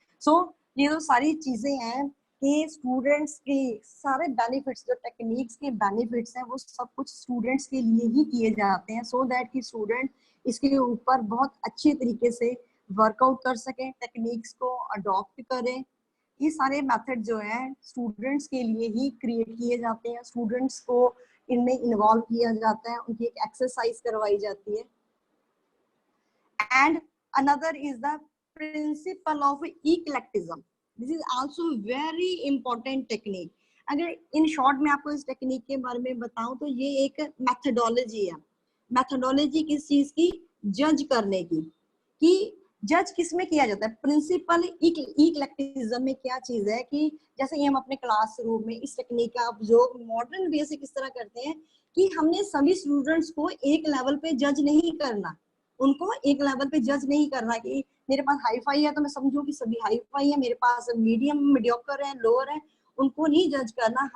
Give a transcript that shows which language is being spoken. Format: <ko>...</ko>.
<hi>सो ये तो सारी चीजें हैं कि स्टूडेंट्स के सारे बेनिफिट्स, जो टेक्निक्स के बेनिफिट्स हैं वो सब कुछ स्टूडेंट्स के लिए ही किए जाते हैं, सो दैट कि स्टूडेंट इसके ऊपर बहुत अच्छे तरीके से वर्कआउट कर सकें, टेक्निक्स को अडॉप्ट करें। ये सारे मेथड जो है स्टूडेंट्स के लिए ही क्रिएट किए जाते हैं, स्टूडेंट्स को इनमें इन्वॉल्व किया जाता है, उनकी एक एक्सरसाइज करवाई जाती है।</hi> <en>And another is the principle of eclecticism. This is also very important technique.</en> <hi>अगर इन शॉर्ट में आपको इस टेक्निक के बारे में बताऊं तो ये एक मेथडोलॉजी है। मेथडोलॉजी किस चीज की, जज करने की, कि जज किस में किया जाता है। प्रिंसिपल इक्लेक्टिज्म में क्या चीज है कि जैसे ये हम अपने क्लासरूम में इस टेक्निक का जो मॉडर्न वे से किस तरह करते हैं कि हमने सभी स्टूडेंट्स को एक लेवल पे जज नहीं करना, उनको एक लेवल पे जज नहीं करना कि मेरे पास हाई फाई है तो मैं समझूं कि सभी हाई फाई है, मेरे पास मीडियम मीडियोकर है, लोअर है, उनको नहीं जज करना।</hi>